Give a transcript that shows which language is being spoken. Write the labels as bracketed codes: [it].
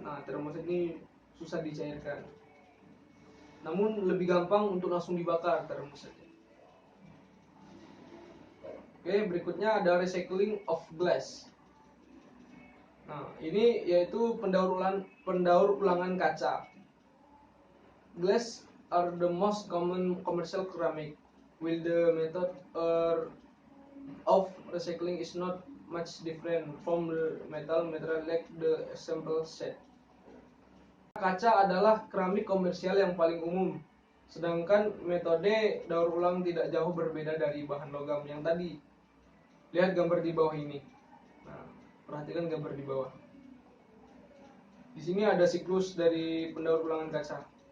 [id] Nah, termoset ini susah dicairkan. Namun lebih gampang untuk langsung dibakar termosetnya. Oke, berikutnya ada [en] recycling of glass. [id] Nah, ini yaitu pendaur ulangan kaca. [en] Glass are the most common commercial ceramic, while the method of recycling is not much different from the metal material like the example set. [id] Kaca adalah keramik komersial yang paling umum, sedangkan metode daur ulang tidak jauh berbeda dari bahan logam yang tadi. Lihat gambar di bawah ini. Nah, perhatikan gambar di bawah. Di sini ada siklus dari pendaur ulangan kaca.